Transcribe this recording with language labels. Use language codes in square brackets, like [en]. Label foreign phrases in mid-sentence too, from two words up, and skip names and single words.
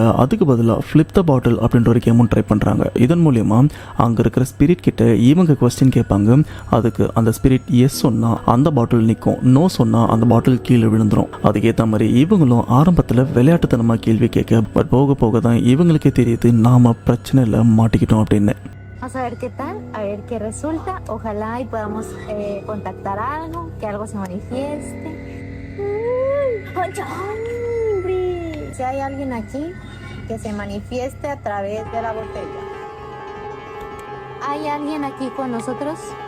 [ta] அதுக்கு பதிலாக [en] flip the bottle [ta] அப்படின்ற ஒரு கேமும் ட்ரை பண்ணுறாங்க. இதன் மூலயமா அங்கே இருக்கிற ஸ்பிரிட் கிட்ட இவங்க கொஸ்டின் கேட்பாங்க. அதுக்கு அந்த ஸ்பிரிட் எஸ் சொன்னால் அந்த பாட்டில் நிற்கும், நோ சொன்னால் அந்த பாட்டில் கீழே விழுந்துடும். அதுக்கேற்ற மாதிரி இவங்களும் ஆரம்பத்தில் விளையாட்டுத்தனமாக கேள்வி கேட்க பட் போக தான் இவங்களுக்கே தெரியுது நாம பிரச்சனையில மாட்டிக்கிட்டோம் அப்படின்னு. [es] Vamos a ver qué tal, a ver qué resulta. Ojalá y podamos contactar algo, que algo se manifieste. ¡Ay, hombre! Si hay alguien aquí, que se manifieste a través de la botella. ¿Hay alguien aquí con nosotros?